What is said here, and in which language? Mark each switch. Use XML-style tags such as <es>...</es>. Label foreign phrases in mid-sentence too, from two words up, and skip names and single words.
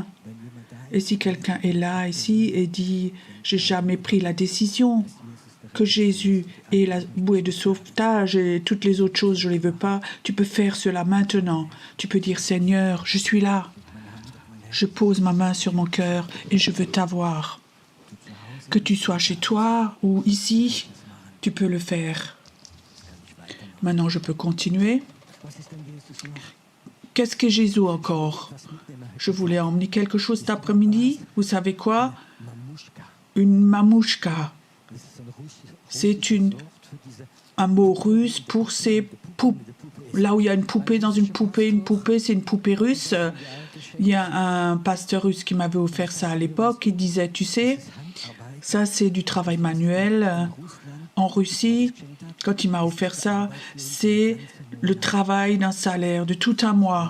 <fr>Et si quelqu'un est là ici et dit, j'ai jamais pris la décision que Jésus est la bouée de sauvetage et toutes les autres choses, je ne les veux pas, tu peux faire cela maintenant. Tu peux dire, Seigneur, je suis là. Je pose ma main sur mon cœur et je veux t'avoir. Que tu sois chez toi ou ici, Tu peux le faire. Maintenant, je peux continuer.</fr> <de>Was ist denn Jesus noch?</de> <fr>Qu'est-ce que Jésus encore?</fr> <de>Was mitnehmen?</de> <fr>Je voulais emmener quelque chose cet après-midi. Vous savez quoi? Mamushka. Une mamouchka.</fr> <de>Das ist so ein russisches</de> <fr>C'est une</fr> <de>Wort für diese</de> <fr>un mot russe pour ces poupées. Là où il y a une poupée dans une poupée, c'est une poupée russe. Il y a un pasteur russe qui m'avait offert ça à l'époque. Il disait, tu sais, ça c'est du travail manuel en Russie. Quand il m'a offert ça, c'est le travail d'un salaire de tout un mois.</fr>